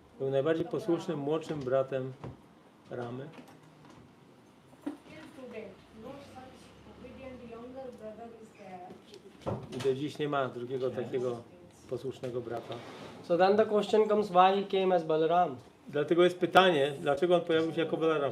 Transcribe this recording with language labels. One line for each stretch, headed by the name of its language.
Polish: Był najbardziej posłusznym młodszym bratem Ramy.
English: till today. No such obedient younger brother is there.
Polish: I do dziś nie ma drugiego takiego posłusznego brata.
English: So then the question comes, why he came as Balaram?
Polish: Dlatego jest pytanie, dlaczego on pojawił się jako Balaram?